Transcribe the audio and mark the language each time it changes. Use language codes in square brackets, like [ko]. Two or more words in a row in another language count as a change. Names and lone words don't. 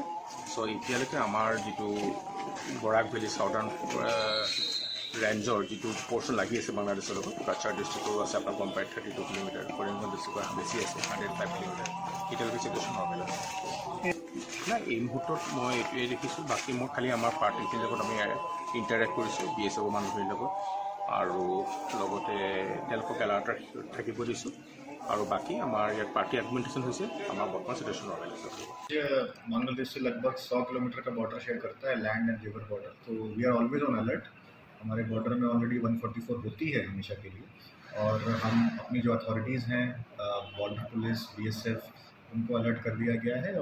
[as] চ' এতিয়ালৈকে আমাৰ যিটো বৰাক ভেলী [en] southern range [as] যিটো পৰ্চন লাগি আছে বাংলাদেশৰ লগত, কাছাৰ ডিষ্ট্ৰিক্টৰো আছে, আপোনাৰ গম পায় 32 কিলোমিটাৰ, কৰিমগঞ্জ ডিষ্ট্ৰিক্টৰ বেছি আছে 105 কিলোমিটাৰ। এতিয়ালৈকে [en] situation normal [as] আছে। নাই, এই মুহূৰ্তত মই এইটোৱে দেখিছোঁ। বাকী মই খালি আমাৰ পাৰ্টিখিনিৰ লগত আমি ইণ্টাৰেক্ট কৰিছোঁ BSF মানুহখিনিৰ লগত আৰু লগতে তেওঁলোকক এলাৰ্ট থাকিব দিছোঁ। [hi] और बाकी हमारे यहाँ पार्टी एडमिनिस्ट्रेशन हुई से हमारा वर्तमान [en] situation normal [hi] है। बांग्लादेश से लगभग 100 किलोमीटर का बॉर्डर शेयर करता है, [en] land and river border. तो we are always on alert. [hi] हमारे बॉर्डर में ऑलरेडी 144 होती है हमेशा के लिए, और हम अपनी जो अथॉरिटीज़ हैं, [en] border police, [hi] BSF, उनको अलर्ट कर दिया गया है।